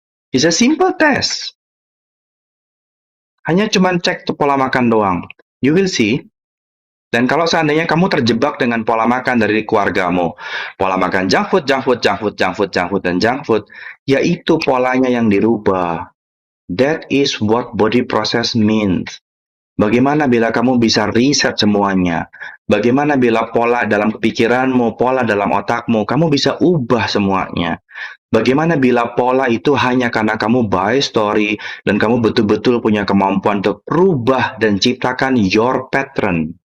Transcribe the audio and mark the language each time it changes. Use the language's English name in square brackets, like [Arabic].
[English] It's a simple test. [Indonesian] Hanya cuman cek tuh pola makan doang. [English] You will see. [Indonesian] Dan kalau seandainya kamu terjebak dengan pola makan dari keluargamu, pola makan junk food, junk food, junk food, junk food, junk food, dan junk food, yaitu polanya yang dirubah. [English] That is what body process means. [Indonesian] Bagaimana bila kamu bisa riset semuanya? Bagaimana bila pola dalam pikiranmu, pola dalam otakmu, kamu bisa ubah semuanya? Bagaimana bila pola itu hanya karena kamu buy story dan kamu betul-betul punya kemampuan untuk rubah dan ciptakan your pattern?